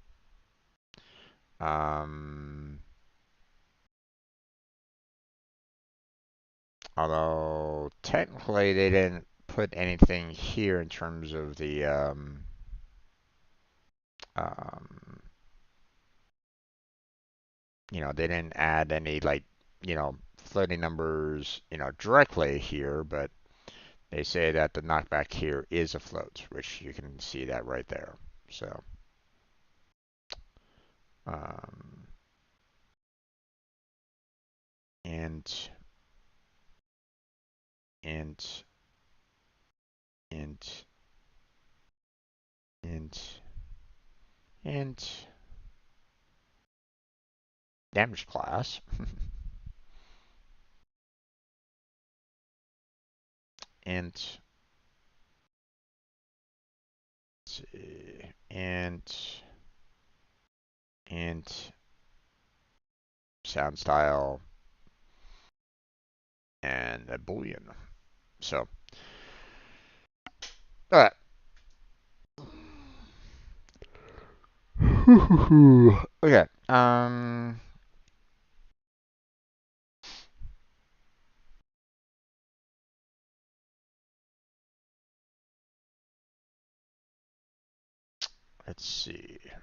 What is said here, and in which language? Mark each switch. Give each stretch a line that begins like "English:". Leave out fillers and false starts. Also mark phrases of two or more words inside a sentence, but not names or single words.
English: Although technically they didn't put anything here in terms of the um, they didn't add any like floating numbers directly here, but they say that the knockback here is a float, which you can see that right there. So um, int int int int int damage class int int int sound style and a boolean. So all right. Okay. Let's see.